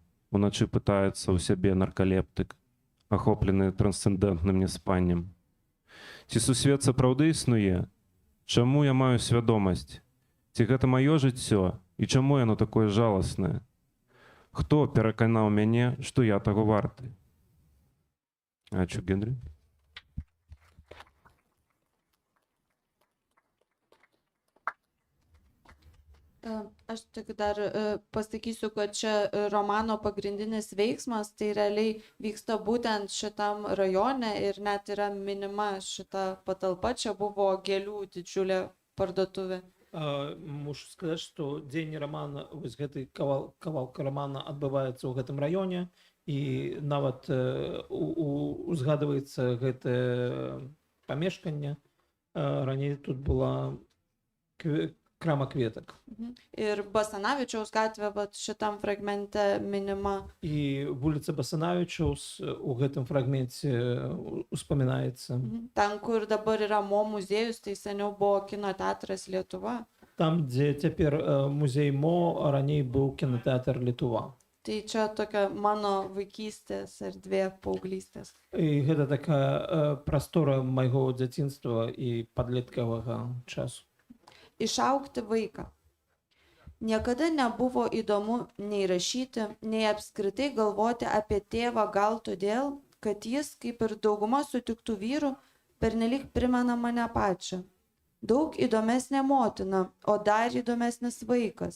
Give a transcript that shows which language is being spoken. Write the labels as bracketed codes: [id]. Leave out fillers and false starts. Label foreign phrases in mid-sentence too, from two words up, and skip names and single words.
[be] Уначы пытаецца ў сябе наркалептык, ахоплены трансцэндэнтным неспаннем. Ці сусвет сапраўды існуе? Чаму я маю свядомасць? Ці гэта маё жыццё? І чаму яно такое жаласнае? Хто пераканаў мяне, што я таго варты? Ачу, Генрі. [lt] Aš tik dar pasakysiu, kad čia romano pagrindinis veiksmas, tai realiai vyksta būtent šitam rajone ir net yra minima šita patalpa, čia buvo gėlių didžiulė parduotuvė. [be] Мушу сказаць, што дзень романа, вось гэты кавалка романа адбываецца ў гэтым раёне, і нават узгадваецца гэтае памешканне. Раней тут была крама кветак. [lt] Ir Basanavičiaus gatvė šitam fragmente minima. [be] І вуліца Басанавічаус у гэтым фрагменце успамінаецца. [lt] Ten, kur dabar yra Mo muziejus, tai seniau buvo kino teatras Lietuva. [be] Там, дзе цяпер музей Мо, а раней быў кінотэатр Літува. [lt] Tai čia tokia mano vaikystės erdvė, paauglystės. [be] І гэта такая прастора майго дзяцінства і падлеткавага часу. [lt] Išaugti vaiką. Niekada nebuvo įdomu nei rašyti, nei apskritai galvoti apie tėvą gal todėl, kad jis, kaip ir dauguma sutiktų vyrų, pernelyg primena mane pačią. Daug įdomesnė motina, o dar įdomesnis vaikas.